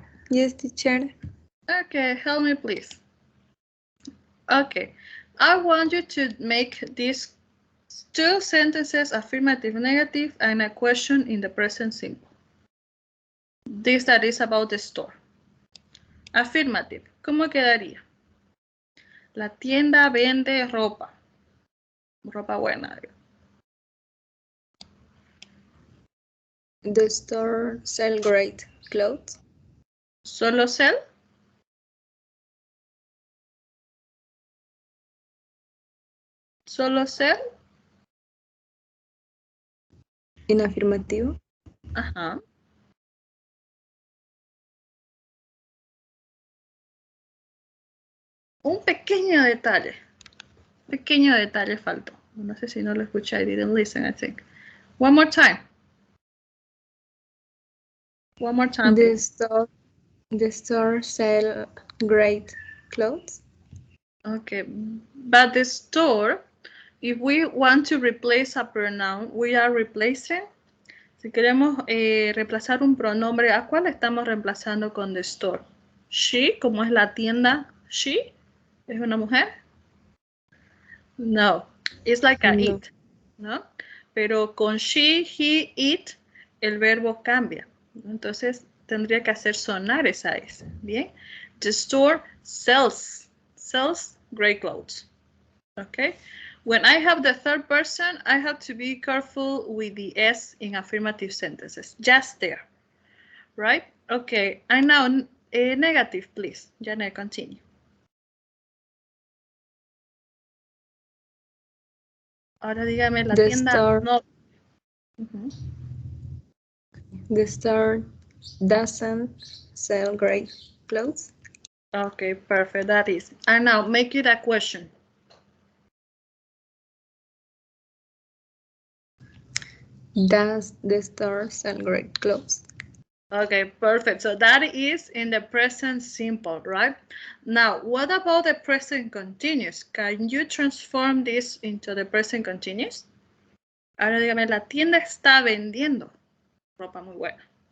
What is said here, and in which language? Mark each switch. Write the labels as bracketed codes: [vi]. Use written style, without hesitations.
[en] Yes, teacher. Okay, help me please. Okay, I want you to make these 2 sentences, affirmative, negative, and a question in the present simple. This that is about the store. Affirmative, [es] ¿cómo quedaría? La tienda vende ropa. Ropa buena. [en] The store sell great clothes. [es] ¿Solo sell? ¿Solo sell? En afirmativo. Ajá. Un pequeño detalle faltó. No sé si no lo escuché, [en] I didn't listen, I think. One more time. One more time, please. The store sell great clothes. Okay, but the store, if we want to replace a pronoun, we are replacing. [es] Si queremos reemplazar un pronombre, ¿a cuál estamos reemplazando con [en] the store? [es] She, como es la tienda, she, ¿es una mujer? [en] No, it's like a No. [es] it, ¿no? Pero con she, he, it, el verbo cambia. Entonces tendría que hacer sonar esa S, ¿bien? [en] The store sells great clothes, okay? When I have the third person, I have to be careful with the S in affirmative sentences, just there, right? Okay, and now negative, please. Janet, continue. [es] Ahora dígame la [en] The [es] tienda. [en] store, No. The store doesn't sell great clothes. Okay, perfect. That is. And now make it a question. Does the store sell great clothes? Okay, perfect. So that is in the present simple, right? Now, what about the present continuous? Can you transform this into the present continuous? [es] Ahora dígame, la tienda está vendiendo ropa muy buena.